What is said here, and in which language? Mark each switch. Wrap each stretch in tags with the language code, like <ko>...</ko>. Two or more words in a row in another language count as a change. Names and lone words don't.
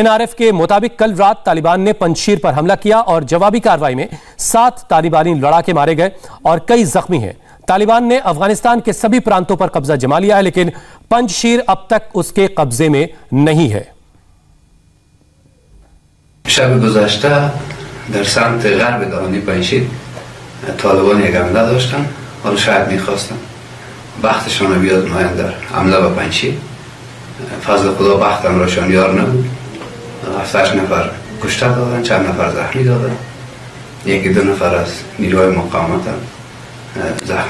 <hi>NRF के मुताबिक कल रात तालिबान ने पंजशीर पर हमला किया और जवाबी कार्रवाई में 7 तालिबानी लड़ाके मारे गए और कई जख्मी हैं। तालिबान ने अफगानिस्तान के सभी प्रांतों पर कब्जा जमा लिया है, लेकिन पंजशीर अब तक उसके कब्जे में नहीं है।</hi> <fa>شب گذشته در سمت غرب دامنه پنجشیر طالبان یک حمله داشتن، حالا شاید میخواستن بختشان رو بیاد نمایان در حمله به پنجشیر. فضل خدا بختم راشان یار نبود، 7-8 نفر کشته دادن، چند نفر زخمی دادن، 1-2 نفر از نیروهای مقاومت هم زخمی شدن.</fa>